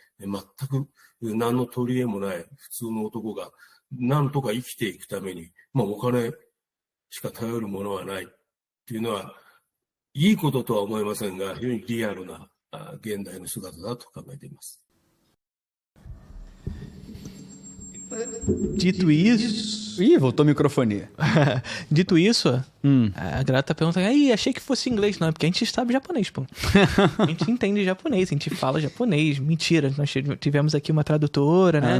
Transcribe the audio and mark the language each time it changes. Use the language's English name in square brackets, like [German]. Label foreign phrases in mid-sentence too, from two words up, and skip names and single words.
[Japanese] 全く何の取り柄もない普通の男が何とか生きていくために、お金しか頼るものはないっていうのは、いいこととは思いませんが、非常にリアルな現代の姿だと考えています。 [Portuguese] Dito isso... Ih, voltou a microfonia. Dito isso, a Grata tá perguntando, achei que fosse inglês. Não, é porque a gente sabe japonês, pô. A gente entende japonês, a gente fala japonês. Mentira, nós tivemos aqui uma tradutora, né?